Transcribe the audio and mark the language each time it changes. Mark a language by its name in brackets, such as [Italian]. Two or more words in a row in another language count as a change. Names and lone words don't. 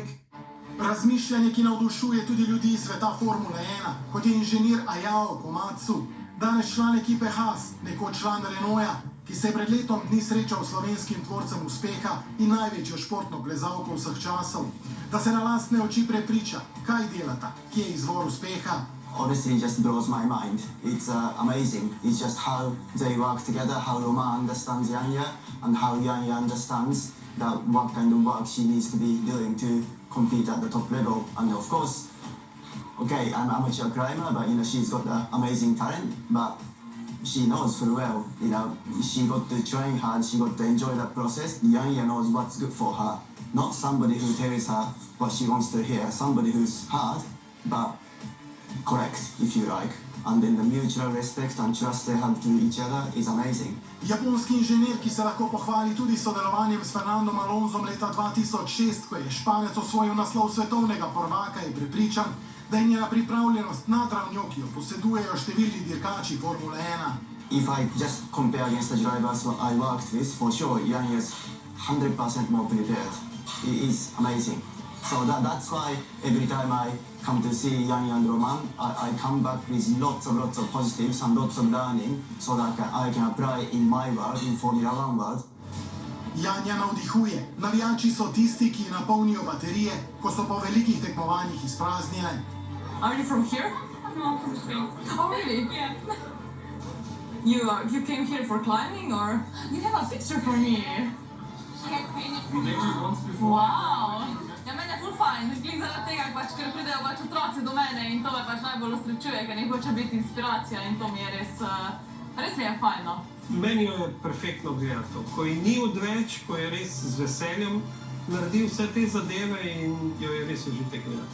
[Slovenian] Razmišljanje, ki navdušuje tudi ljudi iz sveta Formule 1, kot je inženir Ayao Komatsu, danes član ekipe Haas, nekoč član Renaulta, ki se je pred letom dni srečal s slovenskim tvorcem uspeha in največjo športno plezalko vseh časov, da se na lastne oči prepriča, kaj delata, kje je izvor uspeha. [English] Honestly, it just blows my mind. It's amazing. It's just how they work together, how Romain understands Yanya, and how Yanya understands that what kind of work she needs to be doing to compete at the top level. And of course, okay, I'm an amateur climber, but she's got the amazing talent, but she knows full well, she got to train hard, she got to enjoy that process. Yanya knows what's good for her. Not somebody who tells her what she wants to hear, somebody who's hard, but correct, if you like. And then the mutual respect and trust they have to each other is amazing. [Slovenian] Japonski inženir, ki se lahko pohvali tudi sodelovanjem s Fernandom Alonsom leta 2006, ko je Španec osvojil naslov svetovnega prvaka, je prepričan, da je njena pripravljenost nad ravnjo, ki jo posedujejo številni dirkači Formule 1. [English] If I just compare against the drivers what I worked with, for sure, Yanya is 100% more prepared. It is amazing. So that's why every time I come to see Yanya and Romain, I come back with lots of positives and lots of learning so that I can apply in my world, in Formula 1 world. [Slovenian] Yanya navdihuje. Navijači so tisti, ki napolnijo baterije, ko so po velikih tekmovanjih izpraznjene. [English] Are you from here? No, I'm from Spain. Oh, really? Yeah. You came here for climbing, or you have a picture for me? She had painted for me. Once before. Wow! [Slovenian] Ja, meni je ful fajn, glih zaradi tega, ker pridejo pač otroci do mene in to me pač najbolj osrečuje, ker njih hoče biti inspiracija in to mi je res mi je fajno. Meni jo je perfektno gledati. Ko ji ni odveč, ko je res z veseljem naredil vse te zadeve in jo je res užitek gledati.